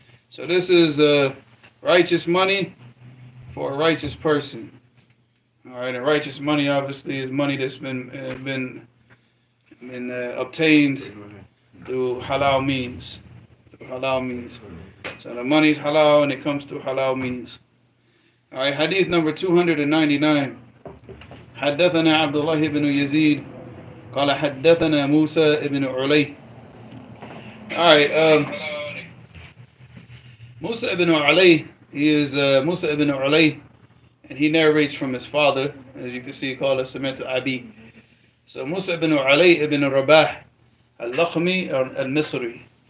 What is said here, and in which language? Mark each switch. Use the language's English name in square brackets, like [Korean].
[English] So this is righteous money for a righteous person. All right, and righteous money obviously is money that's been obtained through halal means. So the money's halal and it comes through halal means. All right, hadith number 299. [Arabic] حدثنا عبد الله بن يزيد قال حدثنا موسى بن علي. [English] All right, Musa ibn Ali, he is Musa ibn Ali, and he narrates from his father, as you can see, called Sami'tu Abi. So Musa ibn Ali ibn Rabah al-Lakhmi or al-Misri.